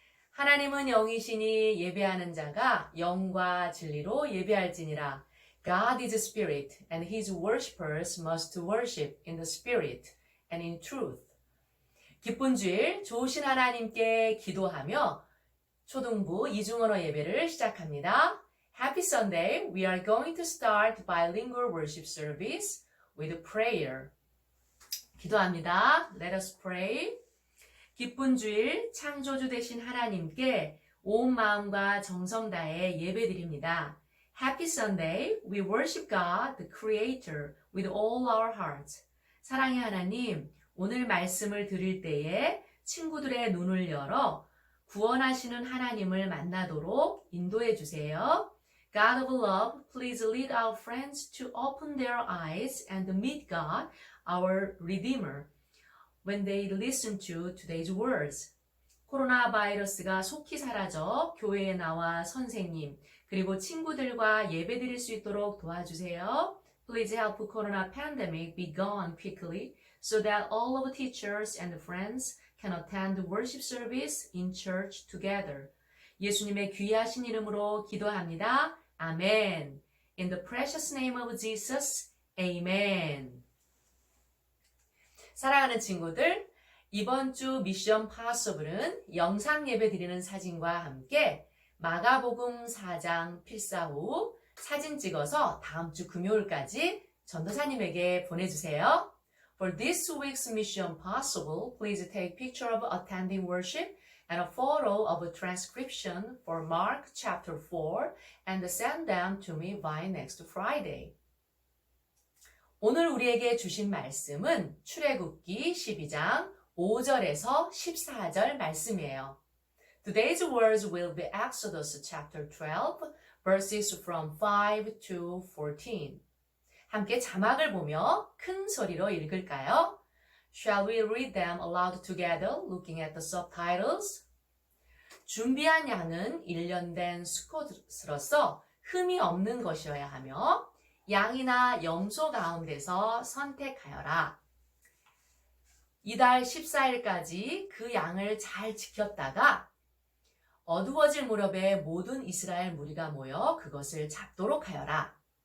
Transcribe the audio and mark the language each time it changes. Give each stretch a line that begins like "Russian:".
Korean: 하나님은 영이시니 예배하는 자가 영과 진리로 예배할지니라.
English: God is spirit, and his worshippers must worship in the spirit and in truth.
Korean: 기쁜 주일 좋으신 하나님께 기도하며 초등부 이중언어 예배를 시작합니다.
English: Happy Sunday. We are going to start bilingual worship service with prayer.
Korean: 기도합니다.
English: Let us pray.
Korean: 기쁜 주일 창조주 되신 하나님께 온 마음과 정성 다해 예배드립니다. Happy Sunday.
English: We worship God, the Creator, with all our hearts.
Korean: 사랑의 하나님, 오늘 말씀을 들을 때에 친구들의 눈을 열어 구원하시는 하나님을 만나도록 인도해 주세요.
English: God of love, please lead our friends to open their eyes and meet God, our Redeemer, when they listen to today's words.
Korean: 코로나 바이러스가 속히 사라져 교회에 나와 선생님 그리고 친구들과 예배드릴 수 있도록 도와주세요.
English: Please help Corona pandemic be gone quickly so that all of teachers and friends can attend the worship service in church together.
Korean: 예수님의 귀하신 이름으로 기도합니다.
English: 아멘. In the precious name of Jesus, Amen.
Korean: 사랑하는 친구들, 이번 주 미션 파서블은 영상 예배 드리는 사진과 함께 마가복음 4장 필사 후 사진 찍어서 다음 주 금요일까지 전도사님에게 보내주세요.
English: For this week's mission possible, please take picture of attending worship and a photo of a transcription for Mark chapter 4 and send them to me by next Friday.
Korean: 오늘 우리에게 주신 말씀은 출애굽기 12장 5절에서 14절 말씀이에요.
English: Today's words will be Exodus chapter 12, verses from 5 to 14.
Korean: 함께 자막을 보며 큰 소리로 읽을까요?
English: Shall we read them aloud together, looking at the subtitles?
Korean: 준비한 양은 1년 된 수컷으로서 흠이 없는 것이어야 하며 양이나 염소 가운데서 선택하여라. 이달 14일까지 그 양을 잘 지켰다가 어두워질 무렵에 모든 이스라엘 무리가 모여 그것을 잡도록 하여라.